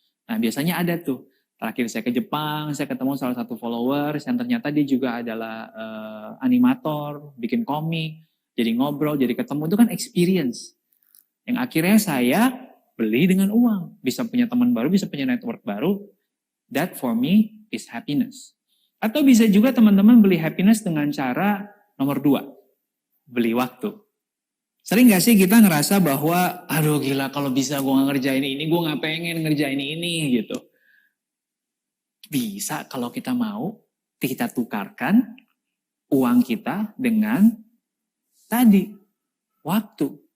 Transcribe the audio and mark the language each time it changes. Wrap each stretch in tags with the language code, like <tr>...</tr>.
<id>Nah, biasanya ada tuh. Terakhir saya ke Jepang, saya ketemu salah satu followers yang ternyata dia juga adalah animator, bikin komik, jadi ngobrol, jadi ketemu, itu kan experience. Yang akhirnya saya beli dengan uang. Bisa punya teman baru, bisa punya network baru.</id> <en>That for me is happiness.</en> <id>Atau bisa juga teman-teman beli happiness dengan cara nomor 2, beli waktu. Sering gak sih kita ngerasa bahwa, aduh gila kalau bisa gue gak ngerjain ini, gue gak pengen ngerjain ini gitu. Bisa kalau kita mau, kita tukarkan uang kita dengan tadi, waktu.</id>